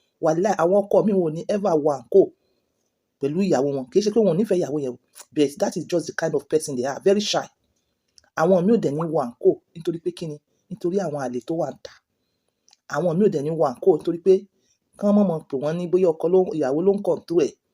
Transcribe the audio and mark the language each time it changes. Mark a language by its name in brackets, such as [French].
[Yoruba] Wàláì, àwọn ọkọ mi wọn ò ní [English] ever [Yoruba] wọ àǹkó pẹ̀lú ìyàwó wọn. Kì í ṣe pé wọn ò nífẹ̀ẹ́ ìyàwó yẹn, [English] but that is just the kind of person they are, very shy. [Yoruba] Àwọn mi ò dẹ̀ ní wọ àǹkó nítorí pé kíni? Nítorí àwọn àlè tó wà níta. Àwọn mi ò dẹ̀ ní wọ àǹkó nítorí pé kí wọ́n mọ̀ pé wọ́n ní bóyá ìyàwó ló ń [English] control [Yoruba] ẹ̀.